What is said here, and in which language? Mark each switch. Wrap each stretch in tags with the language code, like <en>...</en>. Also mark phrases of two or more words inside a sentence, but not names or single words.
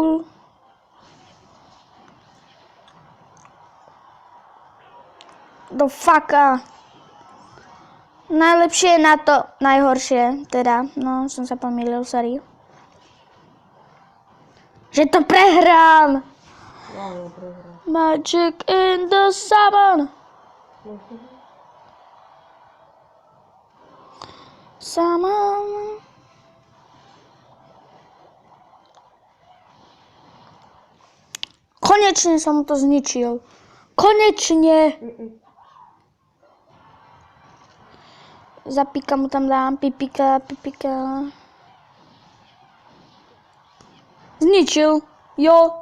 <sk>Do faka. Najlepšie je na to, najhoršie, teda, no, som sa pomýlil, sorry. Že to prehrám.</sk> <en>Magic in the Summon.</en> <sk>Summon. Konečne som to zničil. Konečne. Za pika mu tam dám, pipika. Zničil, jo.</sk>